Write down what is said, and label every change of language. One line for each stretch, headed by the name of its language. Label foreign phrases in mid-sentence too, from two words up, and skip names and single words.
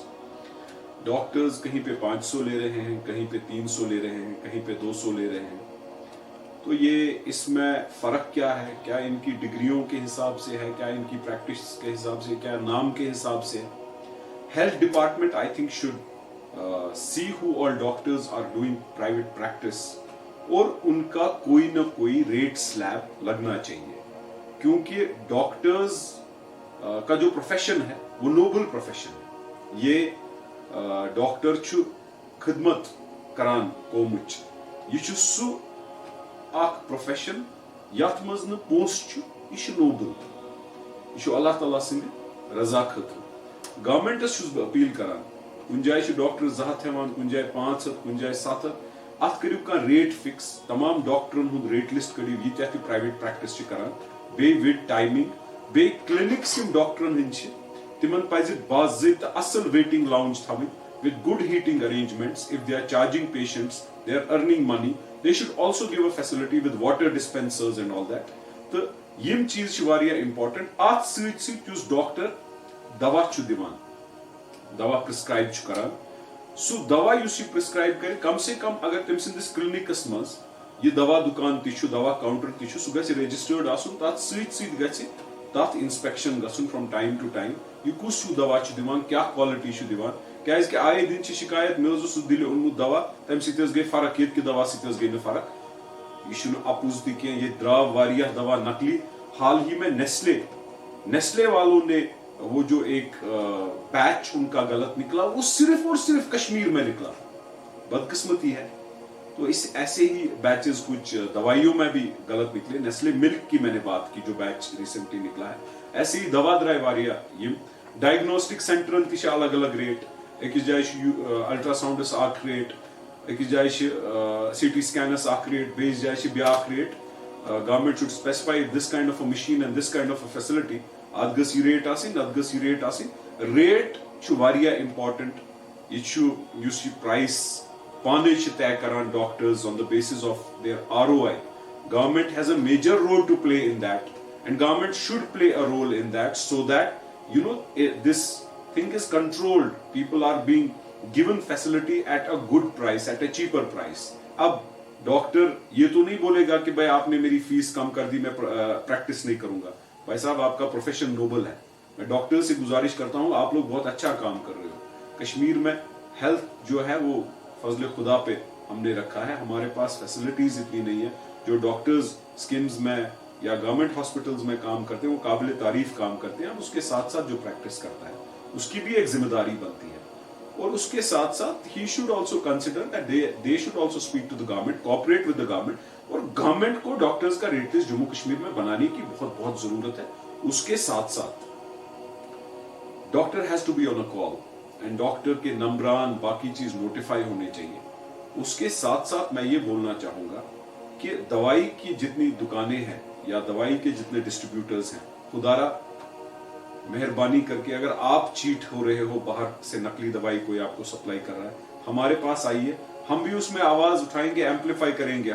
Hindi: डॉक्टर्स कहीं पे 500 ले रहे हैं, कहीं पे 300 ले रहे हैं, कहीं पे 200 ले रहे हैं। तो ये इसमें फ़र्क क्या है? क्या इनकी डिग्रियों के हिसाब से है, क्या इनकी प्रैक्टिस के हिसाब से, क्या नाम के हिसाब से?
English: health department I think should see who all doctors are doing private practice
Hindi: और उनका कोई ना कोई
English: rate slab
Hindi: लगना चाहिए, क्योंकि डॉक्टर्स का जो प्रोफेशन है वो
English: noble profession
Hindi: है।
Kashmiri: ये डॉक्टर छु खिदमत करान कौमुच, ये छु सु आख प्रोफेशन यथ मज न पोस छु, ये नोबल, ये अल्लाह ताला सिंद रजा खतर। गवर्नमेंटस छुस बह अपील करान, कुन जाय डॉक्टर 2 हथ हेवान, कुन जाय 5 हथ, कुन जाय 7 हथ, अत करियो का
English: rate fix,
Kashmiri: तमाम डॉक्टरन हुंद
English: rate list
Kashmiri: करियो ये तह
English: private practice
Kashmiri: छ करान,
English: be with timing,
Kashmiri: बे क्लिनिक्स यम डॉक्टरन हिंद छ तिमन पज बाज़ाब्ता असल
English: waiting lounge
Kashmiri: थवन
English: with good heating arrangements. If they are charging patients, they are earning money. They should also give a facility with water dispensers and all that.
Kashmiri: तो यम चीज छ वारिया important. आत सत सत युस डॉक्टर दवा छु दिवान, दवा प्रिस्क्राइब छु करान, सु दवा युस प्रिस्क्राइब करे
Hindi: कम से कम
Kashmiri: अगर तम सिंदिस क्लिनिकस मज ये दवा दुकान ति छु, दवा काउंटर ति छु, सु गछ रजिस्टर्ड आसुन, तात सत सत गछ तात इंस्पेक्शन गसुन
English: from time to time,
Kashmiri: ये कुस छु दवा छु दिवान, क्या क्वालिटी छु दिवान। क्या कि आए दिन शिकायत मे दिल ओनमुत दवा तम सत गई फर्क, ये दवा सत गई न फर्क, यह अपोज तह ये द्राव वारिया दवा नकली।
Hindi: हाल ही में नेस्ले वालों ने वो जो एक पैच उनका गलत निकला, वो सिर्फ और सिर्फ कश्मीर में निकला, बदकिस्मती है। तो इस ऐसे ही बैचेस कुछ दवाइयों में भी गलत निकले। नेस्ले मिल्क की मैंने बात की जो बैच रिसेंटली निकला है, ऐसे ही
Kashmiri: दवा द्राय वारिया यम डायग्नोस्टिक सेंटरन ति अलग अलग रेट, एक जाय अल्ट्रासाउंडस अख रेट, एक जाय सीटी स्कैनस अख रेट, बेस जाय ब्याख रेट।
English: government should specify this kind of a machine and this kind of a facility,
Kashmiri: अत गस ये रेट आसिन, अत गस ये रेट आसिन। रेट छु वारिया इंपॉर्टेंट, ये छु युस ये प्राइस पाने छु तय करान
English: doctors on the basis of their ROI. government has a major role to play in that and government should play a role in that, so that you know this thing is controlled, people are being given facility at a good price, at a cheaper price।
Hindi: अब डॉक्टर ये तो नहीं बोलेगा कि भाई आपने मेरी फीस कम कर दी, मैं प्रैक्टिस नहीं करूंगा। भाई साहब आपका प्रोफेशन नोबल है, मैं डॉक्टर से गुजारिश करता हूं आप लोग बहुत अच्छा काम कर रहे हो। कश्मीर में हेल्थ जो है वो फजल खुदा पे हमने रखा है, हमारे पास फैसिलिटीज इतनी नहीं है। जो डॉक्टर्स स्किम्स में या गवर्नमेंट हॉस्पिटल्स में काम करते हैं वो काबिल तारीफ काम करते हैं, उसके साथ साथ जो प्रैक्टिस करता है उसकी भी एक जिम्मेदारी बनती है, और उसके साथ साथ ही
English: should also consider that they should also speak to the government, cooperate with the government,
Hindi: कोऑपरेट विद द गवर्नमेंट, और गवर्नमेंट को डॉक्टर्स का
English: rate list
Hindi: जम्मू कश्मीर में बनाने की बहुत बहुत जरूरत है। उसके साथ साथ
English: doctor has to be on a call and
Hindi: डॉक्टर के नंबरान बाकी चीज नोटिफाई होने चाहिए। उसके साथ साथ मैं ये बोलना चाहूंगा कि दवाई की जितनी दुकानें हैं या दवाई के जितने डिस्ट्रीब्यूटर्स हैं, खुदारा मेहरबानी करके अगर आप चीट हो रहे हो, बाहर से नकली दवाई कोई आपको सप्लाई कर रहा है, हमारे पास आइए, हम भी उसमें आवाज उठाएंगे, एम्पलीफाई करेंगे।